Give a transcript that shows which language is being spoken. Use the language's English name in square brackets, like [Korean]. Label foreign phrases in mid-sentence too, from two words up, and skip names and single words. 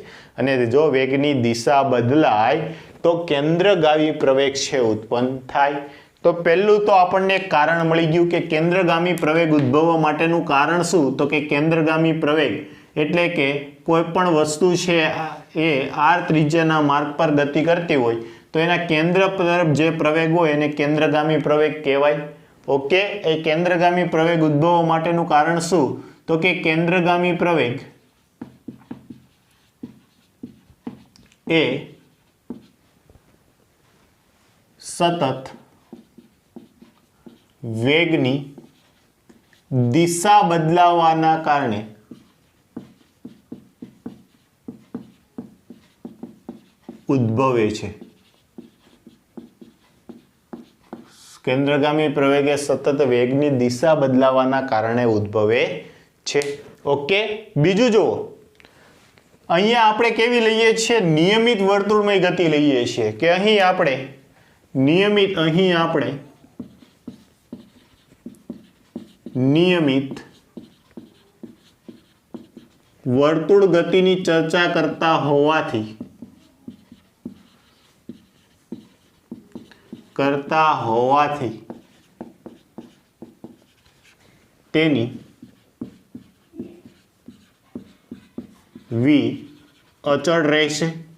[Gujarati] અને જો વેગની દિશા બદલાય તો કેન્દ્રગામી પ્રવેગ છે ઉત્પન્ન થાય। તો પહેલું તો આપણને એક કારણ મળી ગયું કે કેન્દ્રગામી પ્રવેગ ઉદ્ભવવા માટેનું કારણ શું? તો કે કેન્દ્રગામી પ્રવેગ એટલે કે કોઈપણ વસ્તુ છે એ r ત્રિજ્યાના માર્ગ પર ગતિ કરતી હોય તો એના કેન્દ્ર તરફ જે પ્રવેગ હોય એને કેન્દ્રગામી પ્રવેગ કહેવાય। ઓકે, એ કેન્દ્રગામી પ્રવેગ ઉદ્ભવવા માટેનું કારણ શું? તો કે કેન્દ્રગામી પ્રવેગ એ સતત વેગની દિશા બદલાવાના કારણે ઉદ્ભવે છે। કેન્દ્રગામી પ્રવેગ સતત વેગની દિશા બદલાવાના કારણે ઉદ્ભવે છે। ઓકે, બીજું જો અહીંયા આપણે કેવી લઈએ છીએ? નિયમિત વર્તુળમય ગતિ લઈએ છીએ કે અહીં આપણે નિયમિત, અહીં આપણે નિયમિત વર્તુળ ગતિની ચર્ચા કરતા હોવાથી તેની v અચળ રહેશે.